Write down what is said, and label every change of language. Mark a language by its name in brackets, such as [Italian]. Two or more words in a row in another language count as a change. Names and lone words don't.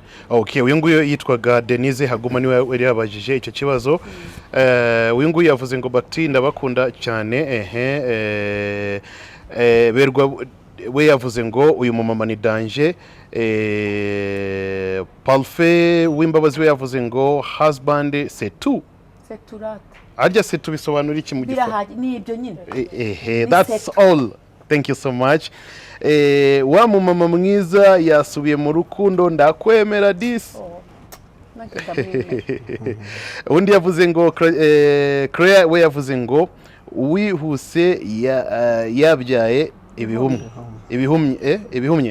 [Kinyarwanda] Okay, uyu nguyu yitwaga Denise Haguma niwe wari yabajije icyo kibazo. Uyu nguyu yavuze ngo bati ndabakunda cyane berwa we yavuze ngo uyu mumama ni danger. Parfait w'imbabazi we yavuze ngo husband [French] c'est tout. C'est tout rate. [Kinyarwanda] Arya [French] c'est tout [Kinyarwanda] bisobanura iki mu gifaransa? Birahaje ni ibyo nyine. [English] That's all. Thank you so much. [Kinyarwanda] Wa mumama mwiza yasubiye mu rukundo ndakwemera this. Undi yavuze ngo Claire we yavuze ngo wihuse yabyaye ibihumye.